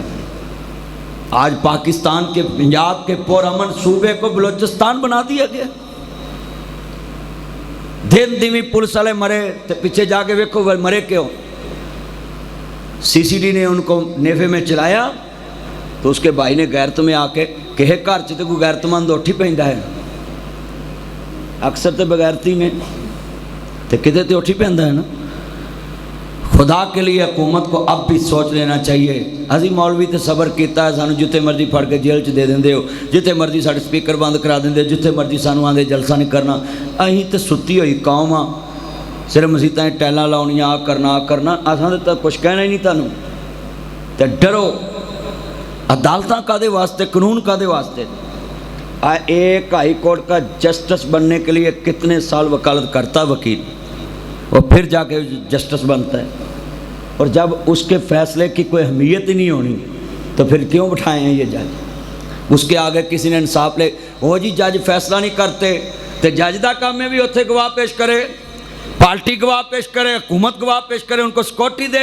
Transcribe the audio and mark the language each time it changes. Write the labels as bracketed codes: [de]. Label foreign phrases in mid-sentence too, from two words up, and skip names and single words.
[ur] آج پاکستان کے پنجاب کے پرامن صوبے کو بلوچستان بنا دیا گیا. [pa] دن دیوی پولیس والے مرے تے پیچھے جا کے ویکھو مرے کیوں؟ [ur] سی سی ڈی نے ان کو نیفے میں چلایا تو اس کے بھائی نے غیرت میں آ کے کہ [pa] گھر چ کوئی غیرت مند اٹھی پیندا ہے, اکثر تے بغیرتی میں تے کتے تے اٹھی پیندا ہے نا. [ur] خدا کے لیے حکومت کو اب بھی سوچ لینا چاہیے. [pa] ابھی مولوی تے صبر کیتا ہے, سانو جتے مرضی پھڑ کے جیل چ دے دیندے ہو, جتے مرضی ساڈے سپیکر بند کرا دیندے, جتے مرضی سانو آندے جلسہ نہیں کرنا. اہیں تے ستی ہوئی قوم ہاں, صرف مسیتاں ٹیلاں لاؤنیاں, آ کرنا اساں تے کچھ کہنا ہی نہیں تانوں. تے ڈرو. عدالتاں کادے واسطے, قانون کادے واسطے؟ [ur] ایک ہائی کورٹ کا جسٹس بننے کے لیے کتنے سال وکالت کرتا وکیل, وہ پھر جا کے جسٹس بنتا ہے. اور جب اس کے فیصلے کی کوئی اہمیت ہی نہیں ہونی تو پھر کیوں بٹھائے ہیں یہ جج؟ اس کے آگے کسی نے انصاف لے, وہ جی جج فیصلہ نہیں کرتے تو [pa] جج دا کام [ur] میں بھی اتنے گواہ پیش کرے, پارٹی گواہ پیش کرے, حکومت گواہ پیش کرے, ان کو سکیورٹی دے.